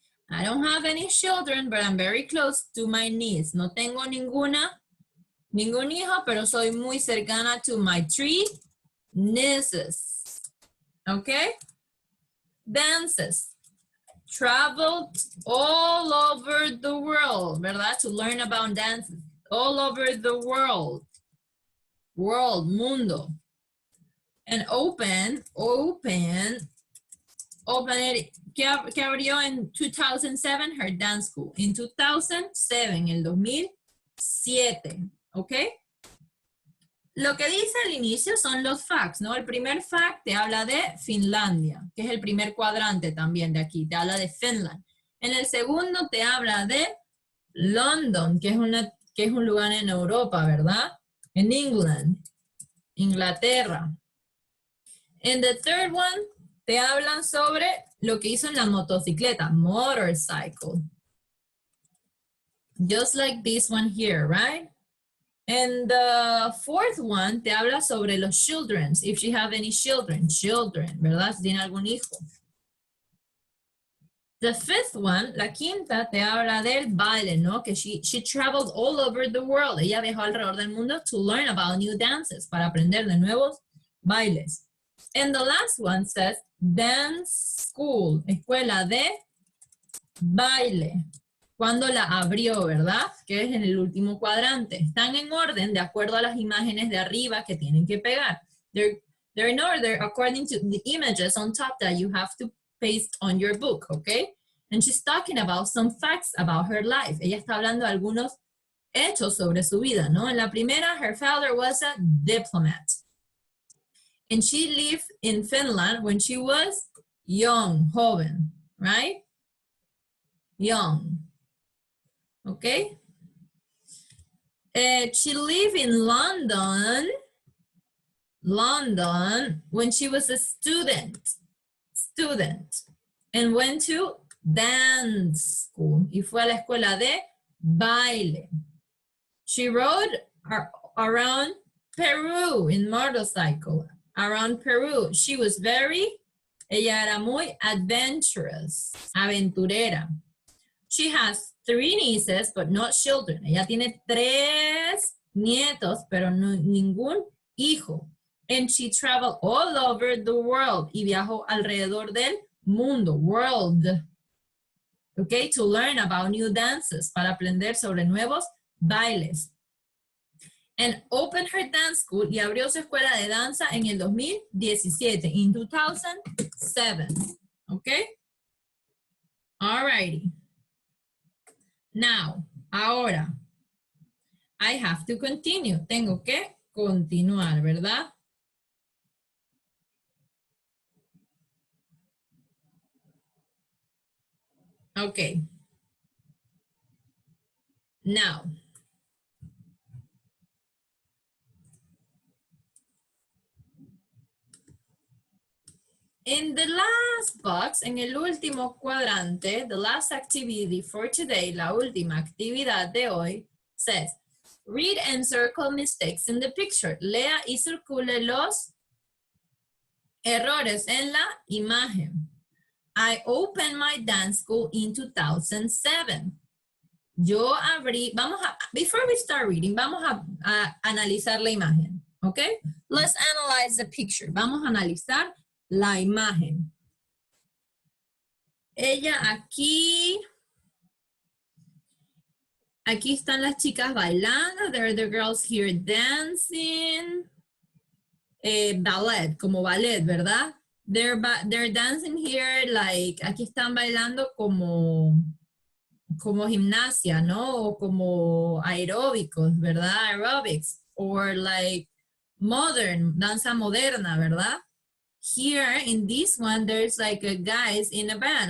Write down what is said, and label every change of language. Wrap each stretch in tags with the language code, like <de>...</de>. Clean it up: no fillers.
<en>I don't have any children, but I'm very close to my niece.</en> <es>No tengo ningún hijo, pero soy muy cercana</es> <en>to my 3 nieces. Okay? Dances. Traveled all over the world,</en> <es>¿verdad?</es> <en>To learn about dances. All over the world. World,</en> <es>mundo.</es> <en>And open it.</en> <es>Que abrió en 2007</es> <en>her dance school. In 2007,</en> <es>el 2007. ¿Ok? Lo que dice al inicio son los facts, ¿no? El primer fact te habla de Finlandia, que es el primer cuadrante también de aquí, te habla de Finland. En el segundo te habla de London, que es un lugar en Europa, ¿verdad? En England, Inglaterra. En</es> <en>the third one</en> <es>te hablan sobre lo que hizo en la motocicleta,</es> <en>motorcycle. Just like this one here, right? And the fourth one</en> <es>te habla sobre los</es> <en>children, if she have any children,</en> <es>¿verdad? Si tiene algún hijo.</es> <en>The fifth one,</en> <es>la quinta, te habla del baile, ¿no? Que</es> <en>she traveled all over the world.</en> <es>Ella viajó alrededor del mundo</es> <en>to learn about new dances,</en> <es>para aprender de nuevos bailes.</es> <en>And the last one says dance school,</en> <es>escuela de baile. Cuando la abrió, ¿verdad? Que es en el último cuadrante. Están en orden de acuerdo a las imágenes de arriba que tienen que pegar.</es> <en>They're in order according to the images on top that you have to paste on your book, okay? And she's talking about some facts about her life.</en> <es>Ella está hablando de algunos hechos sobre su vida, ¿no? En la primera,</es> <en>her father was a diplomat. And she lived in Finland when she was young,</en> <es>joven,</es> <en>right? Young. Okay? She lived in London when she was a student, and went to dance school,</en> <es>y fue a la escuela de baile.</es> <en>She rode around Peru in motorcycle, around Peru. She was</en> <es>ella era muy</es> <en>adventurous,</en> <es>aventurera.</es> <en>She has 3 nieces, but not children.</en> <es>Ella tiene 3 nietos, pero ningún hijo.</es> <en>And she traveled all over the world.</en> <es>Y viajó alrededor del mundo, world.</es> <en>Okay, to learn about new dances,</en> <es>para aprender sobre nuevos bailes.</es> <en>And opened her dance school,</en> <es>y abrió su escuela de danza en el 2017,</es> <en>in 2007. Okay? Alrighty. Now,</en> <es>ahora,</es> <en>I have to continue.</en> <es>Tengo que continuar, ¿verdad?</es> <en>Okay. Now, in the last box,</en> <es>en el último cuadrante,</es> <en>the last activity for today,</en> <es>la última actividad de hoy,</es> <en>says, read and circle mistakes in the picture.</en> <es>Lea y circule los errores en la imagen.</es> <en>I opened my dance school in 2007.</en> <es>Yo abrí,</es> <en>before we start reading,</en> <es>vamos a analizar la imagen,</es> <en>okay? Let's analyze the picture.</en> <es>Vamos a analizar la imagen. Ella aquí están las chicas bailando.</es> <en>There are the girls here dancing.</en> <es>Ballet, como ballet, ¿verdad?</es> <en>They're dancing here like,</en> <es>aquí están bailando como gimnasia, ¿no? O como aeróbicos, ¿verdad?</es> <en>Aerobics. Or like modern,</en> <es>danza moderna, ¿verdad?</es> <en>Here, in this one, there's like a guys in a band.</en>